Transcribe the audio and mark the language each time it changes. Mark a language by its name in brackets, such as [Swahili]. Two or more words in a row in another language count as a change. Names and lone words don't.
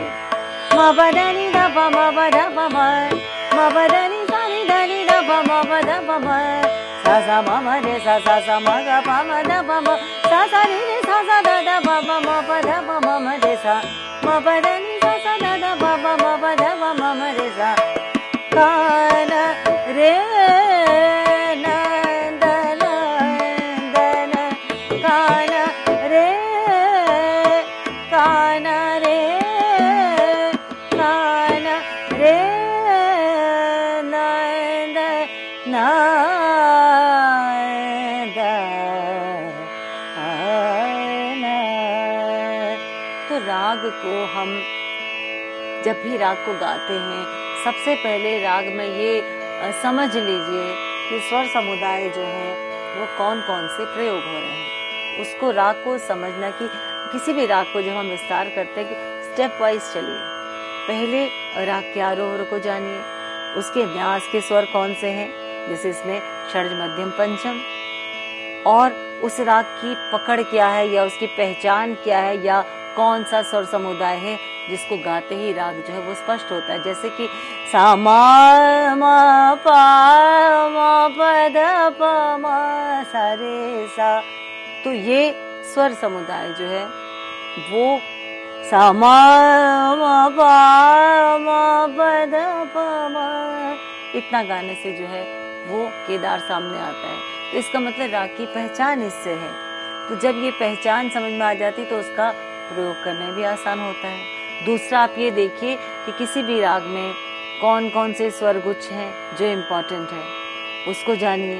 [Hindi] म प ध नि ध प म प ध प म। म प ध नि सा नि ध नि ध प म प ध प म। सा म म रे सा म ग प म ध प म। सा रे रे सा ध ध प म म प ध प म रे सा। म प ध नि सा ध ध प म म प ध प म रे सा कान रे नंदन नंदन कान रे कान रे कान रे नंदन नंदन। तो राग को हम जब भी राग को गाते हैं सबसे पहले राग में ये समझ लीजिए कि स्वर समुदाय जो है वो कौन कौन से प्रयोग हो रहे हैं। उसको राग को समझना कि किसी भी राग को जब हम विस्तार करते हैं कि [English] step wise [Hindi] चलिए। पहले राग के आरोह को जानिए, उसके न्यास के स्वर कौन से हैं, जैसे इसमें षड्ज मध्यम पंचम, और उस राग की पकड़ क्या है या उसकी पहचान क्या है या कौन सा स्वर समुदाय है जिसको गाते ही राग जो है वो स्पष्ट होता है। जैसे कि सा म प म प ध प म सा रे सा। तो ये स्वर समुदाय जो है वो सा म प म प ध प म इतना गाने से जो है वो केदार सामने आता है। तो इसका मतलब राग की पहचान इससे है। तो जब ये पहचान समझ में आ जाती तो उसका प्रयोग करना भी आसान होता है। दूसरा आप ये देखिए कि किसी भी राग में कौन कौन से स्वर गुच्छ हैं जो इम्पोर्टेंट है, उसको जानिए।